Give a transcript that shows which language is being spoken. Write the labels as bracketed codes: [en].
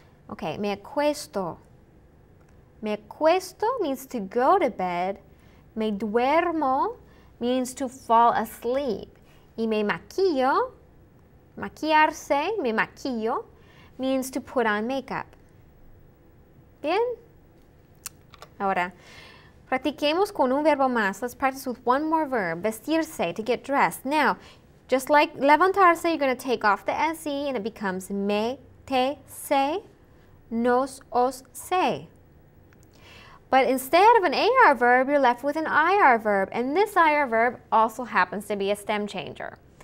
[en] Okay, [es] me acuesto. Me acuesto [en] means to go to bed. Me duermo means to fall asleep. [es] Y me maquillo. Maquillarse, me maquillo, [en] means to put on makeup. [es] Bien? Ahora, practiquemos con un verbo más. [en] Let's practice with one more verb. Vestirse, to get dressed. Now, just like levantarse, you're going to take off the SE and it becomes me, te, se, nos, os, se. But instead of an AR verb, you're left with an IR verb. And this IR verb also happens to be a stem changer.